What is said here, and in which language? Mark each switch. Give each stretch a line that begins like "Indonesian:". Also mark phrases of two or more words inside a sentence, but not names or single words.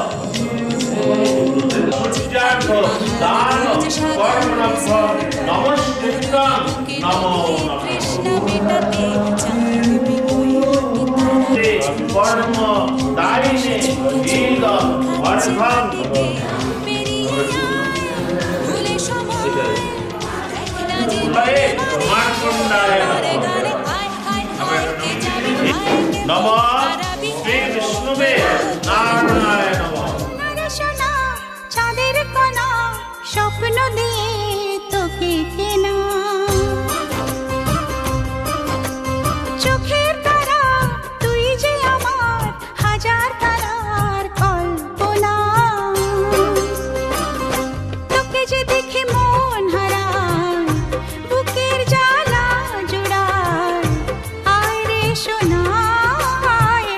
Sanskrit: सूर्यार्थ दान कर्मणः नमस्कृत्यां नमो नमः कर्म दायिने ईद अर्घं मार्कण्डाय नमः श्री विष्णुवे नारायणाय नमः
Bangla: চাঁদের কোনা স্বপ্ন দিয়ে তোকে কেনা চোখের তারা তুই যে আমার হাজার তারার কল্পনা তোকে যে দেখে মন হারায় বুকের জ্বালা জোড়ায় আয় রে সোনা